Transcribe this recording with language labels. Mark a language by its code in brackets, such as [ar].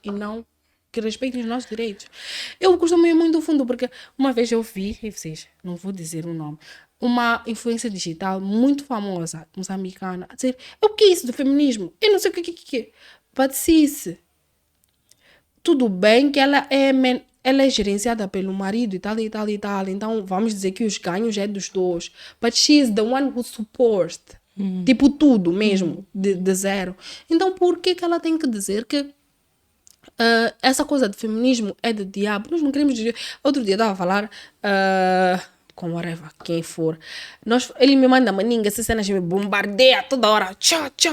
[pt] E não que respeitem os nossos direitos. Eu costumo ir muito fundo, porque uma vez eu vi, e vocês, não vou dizer o nome, uma influência digital muito famosa, moçambicana, a dizer, o que é isso do feminismo? Eu não sei o que é. [en] But sis, [pt] tudo bem que ela é gerenciada pelo marido e tal. Então, vamos dizer que os ganhos é dos dois. [en] But she is the one who supports. [pt] Tipo, tudo mesmo, de zero. Então, por que ela tem que dizer que essa coisa de feminismo é de diabo? Nós não queremos dizer... Outro dia eu estava a falar com [en] whatever, [pt] quem for. Ele me manda maninga, essas cenas me bombardeia toda hora. Tchá.